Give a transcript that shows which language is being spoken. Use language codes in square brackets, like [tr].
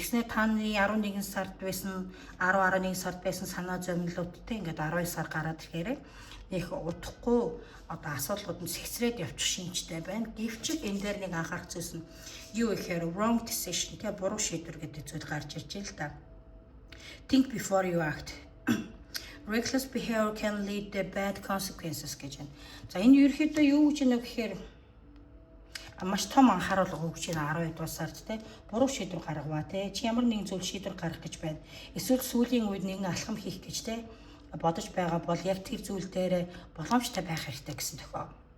[mn] Тэгснээр таны 11 сард байсан 10-11 сард байсан санаа зовнилуудтай ингээд 12 сар гараад ирэхээр их удахгүй одоо асуудлууд нь сэгсрээд явчих шинжтэй байна. Гэвч энэ дээр нэг анхаарах зүйлс нь юу гэхээр [en] wrong decision [mn] тэгээ буруу шийдвэр гэдэг зүйл гарч ирж байна л да. [en] Think before you act. Reckless behavior can lead to bad consequences [mn] гэж байна. За энэ ерөөхдөө юу гэж нэг гэхээр маш том анхааруулга өгч байна 12 дугаар сард те буруу шийдвэр гаргаваа те чи ямар нэгэн зүйл шийдвэр гаргах гэж байна. Эсвэл сүүлийн үед нэгэн алхам хийх гэж те бодож байгаа бол яг тэр зүйл дээр боломжтой байх хэрэгтэй гэсэн тохиол.